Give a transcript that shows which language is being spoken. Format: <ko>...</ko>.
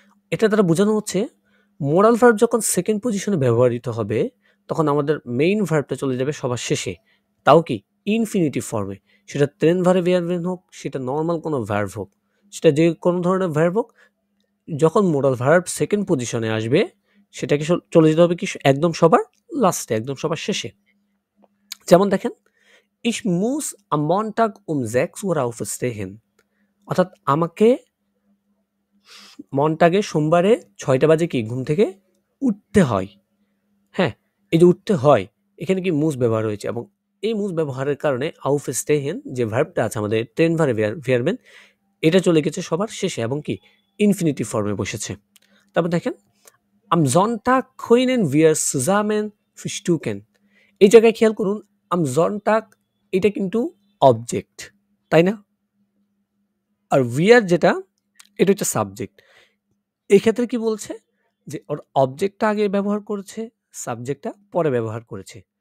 <bn>এটা দ্বারা বোঝানো হচ্ছে মোরাল ভার্ব যখন সেকেন্ড পজিশনে ব্যবহৃত হবে, তখন আমাদের মেইন ভার্বটা চলে যাবে সবার শেষে, তাও কি ইনফিনিটিভ ফর্মে। সেটা ট্রেন ভার্ব হোক, সেটা নর্মাল কোনো ভার্ব হোক, সেটা যে কোনো ধরনের ভার্ব হোক, যখন মোরাল ভার্ব সেকেন্ড পজিশনে আসবে, সেটাকে চলে যেতে হবে কি একদম সবার লাস্টে, একদম সবার শেষে।</bn> <de>যেমন দেখেন, Ich muss am Montag um 6 Uhr aufstehen।</de> <bn>অর্থাৎ আমাকে মনটাকে সোমবারে 6টা বাজে কি ঘুম থেকে উঠতে হয়। হ্যাঁ, এই যে উঠতে হয়, এখানে কি মুস ব্যবহার হয়েছে এবং এই মুস ব্যবহারের কারণে aufstehen যে ভার্বটা আছে আমাদের ট্রেন ভারে ভেয়ারবেন, এটা চলে গেছে সবার শেষে এবং কি ইনফিনিটিভ ফর্মে বসেছে। তারপর দেখেন</bn> <de>am Sonntag können wir zusammen frühstücken।</de> <bn>এই জায়গায় খেয়াল করুন am Sonntag এটা কিন্তু অবজেক্ট, তাই না? আর wir যেটা এটা হচ্ছে সাবজেক্ট। এই ক্ষেত্রে কি বলছে যে ওর অবজেক্টটা আগে ব্যবহার করেছে, সাবজেক্টটা পরে ব্যবহার করেছে।</bn>